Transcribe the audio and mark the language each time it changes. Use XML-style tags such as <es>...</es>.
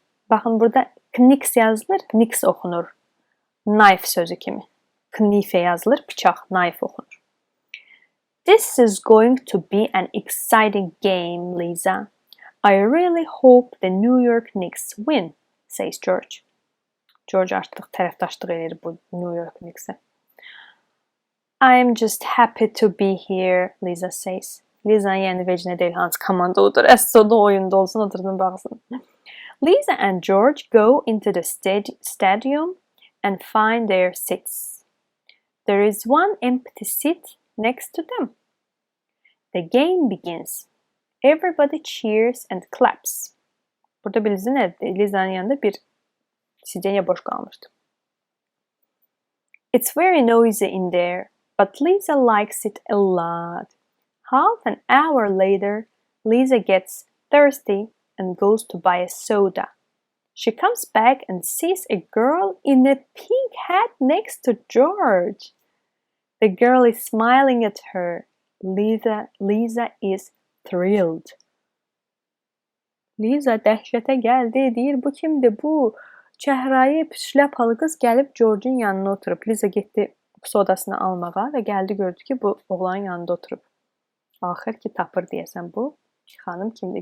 <az>Baxın, burada Knicks yazılır, Knicks oxunur. Knife sözü kimi. Knife yazılır, bıçaq, knife oxunur.</az> <en>This is going to be an exciting game, Lisa. I really hope the New York Knicks win, says George.</en> <az>George artıq tərəfdaşlıq edir bu New York Knicks'e.</az> <en>I'm just happy to be here, Lisa says.</en> <az>Lisa yəni vecinə deyil, hansı komanda odur. Əsas o da oyunda olsun, oturduğunu baxsın.</az> <en>Lisa and George go into the stadium and find their seats. There is one empty seat next to them. The game begins. Everybody cheers and claps.</en> <az>Burada bilirsin, Lisa'nın yanında bir sidenya boş qalmışdı.</az> <en>It's very noisy in there, but Lisa likes it a lot. Half an hour later, Lisa gets thirsty and goes to buy a soda. She comes back and sees a girl in a pink hat next to George. The girl is smiling at her. Lisa is thrilled.</en> <az>Lisa dəhşətə gəldi, deyir, bu kimdir bu? Çəhrayı şləpalı qız gəlib George'un yanına oturub. Lisa getdi sodasını almağa və gəldi gördü ki, bu oğlanın yanında oturub. Axır ki, tapır deyəsən bu. Xanım kimdir?</az>